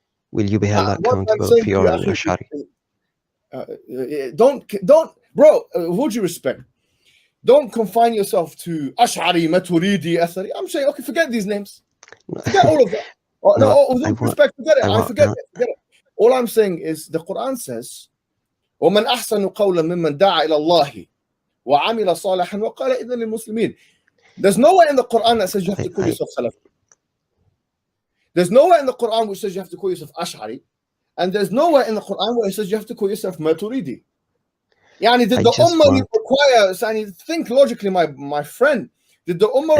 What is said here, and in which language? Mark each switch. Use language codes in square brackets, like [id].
[en] Will you be held accountable if you are an Ash'ari? Don't, bro. Would you respect? Don't confine yourself to Ash'ari, Maturidi, Athari. I'm saying, okay, forget these names. Forget all of that. With all respect, forget it. I forget it. All I'm saying is the Quran says, [ar] وَمَنْ أَحْسَنُ قَوْلًا مِمَّنْ دَعَى إِلَى اللَّهِ وَعَمِلَ صَالِحًا وَقَالَ إِذًا لِلْمُسْلِمِينَ. [en] There's nowhere in the Quran that says you have to call yourself Salafi. There's nowhere in the Quran which says you have to call yourself Ash'ari. And there's nowhere in the Quran where it says you have to call yourself Maturidi. Yani, did the Ummah require, think logically, my friend, did the Ummah require...